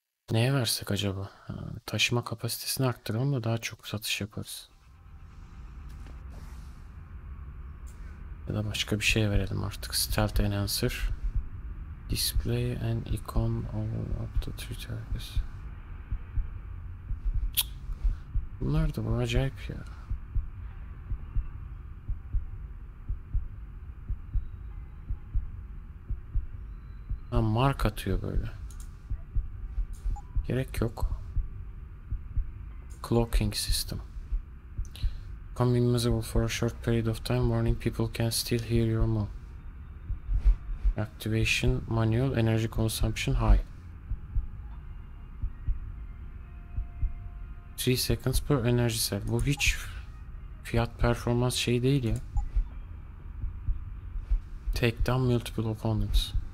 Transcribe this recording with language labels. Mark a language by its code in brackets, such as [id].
[tr] Neye versek acaba? Ha, taşıma kapasitesini arttıralım da daha çok satış yaparız. Ya da başka bir şey verelim artık. [en] Stealth Enhancer. Display and icon over up to 3 targets. [tr] Bunlar da bu acayip ya. Ha, mark atıyor böyle. Gerek yok. [en] Clocking system. Become invisible for a short period of time. Warning, people can still hear your move. Activation manual. Energy consumption high. 3 seconds per energy cell. [tr] Bu hiç fiyat performans şey değil ya. [en] Take down multiple opponents.